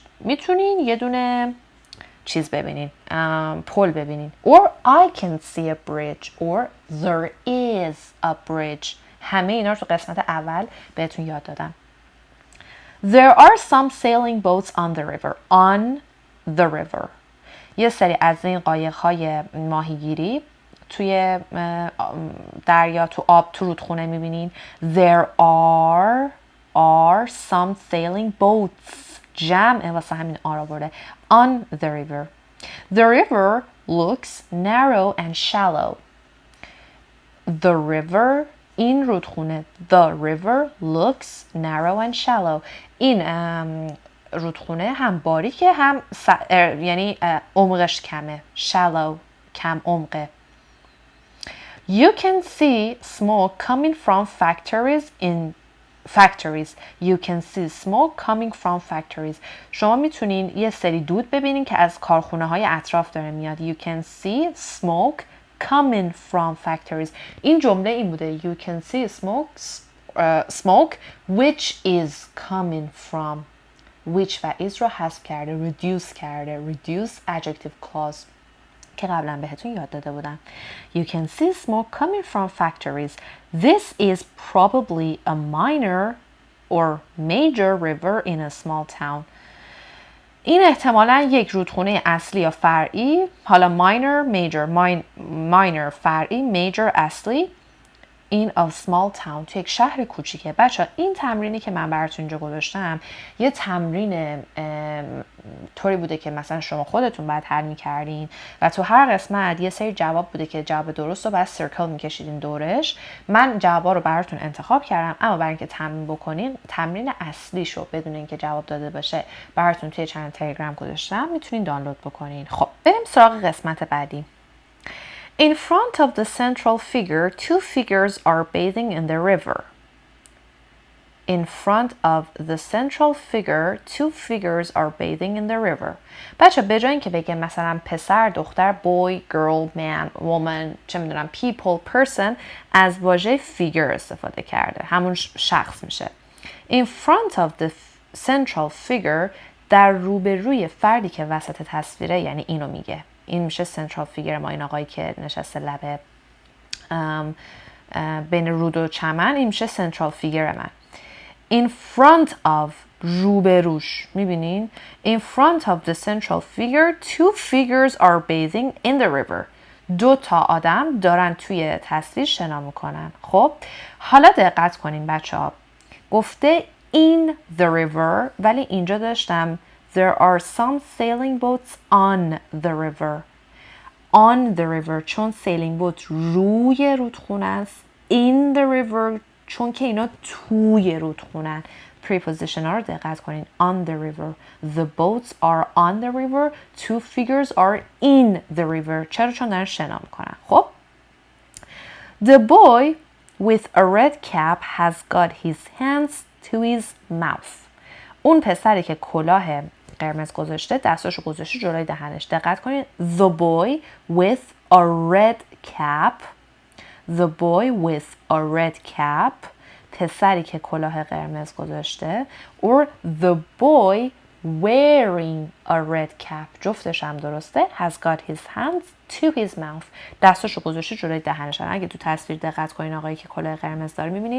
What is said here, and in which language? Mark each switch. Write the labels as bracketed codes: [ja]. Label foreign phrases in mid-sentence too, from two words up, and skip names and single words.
[fa] میتونین یه دونه چیز ببینین، پل ببینین. [en] Or I can see a bridge. Or there is a bridge. [fa] همه اینا رو تو قسمت اول بهتون یاد دادم. [en] There are some sailing boats on the river. On the river. [fa] یه سری از این قایق‌های ماهیگیری توی دریا، تو آب، تو رودخونه میبینین. [en] There are some sailing boats. [fa] جمع واسه همین آر آورده. [en] On the river. The river looks narrow and shallow. The river, [fa] این رودخونه. [en] The river looks narrow and shallow. [fa] این رودخونه هم باریکه هم یعنی عمقش کمه. Shallow، کم عمقه. [en] You can see smoke coming from factories. You can see smoke coming from factories. [fa] شما میتونین یه سری دود ببینین که از کارخونه های اطراف داره میاد. [en] You can see smoke coming from factories. [fa] این جمله این بوده. [en] You can see smoke which is coming from. [fa] which و is رو حذف کرده. reduce کرده. [en] reduce adjective clause [fa] که قبلا بهتون یاد داده بودم. [en] You can see smoke coming from factories. This is probably a minor or major river in a small town. [fa] این احتمالاً یک رودخونه اصلی یا فرعی، حالا minor فرعی، major اصلی، [en] in a small town، [fa] تو یک شهر کوچیکه. بچه این تمرینی که من براتون اینجا گذاشتم یه تمرین طوری بوده که مثلا شما خودتون باید حل میکردین و تو هر قسمت یه سری جواب بوده که جواب درست رو باید سرکل میکشیدین دورش. من جوابا رو براتون انتخاب کردم، اما برای اینکه تمرین بکنین، تمرین اصلیشو بدون اینکه جواب داده باشه براتون توی چنل تلگرام گذاشتم، میتونین دانلود بکنین. خب بریم سراغ قسمت بعدی. [en] In front of the central figure, two figures are bathing in the river. In front of the central figure, two figures are bathing in the river. [fa] بچه به جای اینکه بگه مثلا پسر، دختر، [en] boy, girl, man, woman، [fa] چه میدونم [en] people, person، [fa] از واژه figure استفاده کرده. همون شخص میشه. [en] In front of the central figure، [fa] در روبروی فردی که وسط تصویره، یعنی اینو میگه. این میشه [en] central figure [fa] ما، این آقایی که نشسته لبه بین رود و چمن، این میشه [en] central figure [fa] من. [en] In front of، [fa] روبروش، میبینین؟ [en] In front of the central figure, two figures are bathing in the river. [fa] دو تا آدم دارن توی تصویر شنا میکنن. خب حالا دقت کنین بچه ها، گفته [en] in the river، [fa] ولی اینجا داشتم [en] There are some sailing boats on the river. On the river چون sailing boat [fa] روی رودخونه است. [en] In the river [fa] چون که اینا توی رودخونه. Preposition ها رو دقت کنین. [en] On the river. The boats are on the river. Two figures are in the river. [fa] چرا؟ چون دارن شنا میکنن. [en] خب The boy with a red cap has got his hands to his mouth. [fa] اون پسری که کلاه قرمز گذاشته دستاشو گذاشته جلوی دهنش. دقت کنید. [en] The boy with a red cap. The boy with a red cap. [fa] پسری که کلاه قرمز گذاشته. [en] Or the boy wearing a red cap. [fa] جفتش هم درسته. [en] Has got his hands to his mouth. [fa] دستاشو گذاشته جلوی دهنش. اگه تو تصویر دقت کنین آقایی که کلاه قرمز داره میبینین.